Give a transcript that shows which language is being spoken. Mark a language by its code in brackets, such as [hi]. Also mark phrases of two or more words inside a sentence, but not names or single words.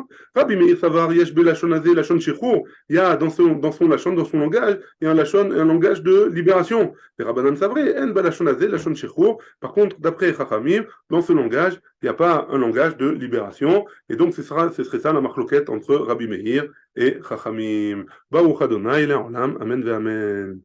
[he] רבי מאיר סבר יש בלשון הזה, לשון שחרור, [fr] il y a dans son Lachon, dans son langage, il y a un langage de libération. Et [he] רבנן סברי אין בלשון הזה לשון שחרור. [fr] Par contre, d'après Chachamim, dans ce langage, il n'y a pas un langage de libération. Et donc, ce serait ça la marloquette entre Rabbi Meir et Chachamim. [he] ברוך ה' לעולם אמן ואמן.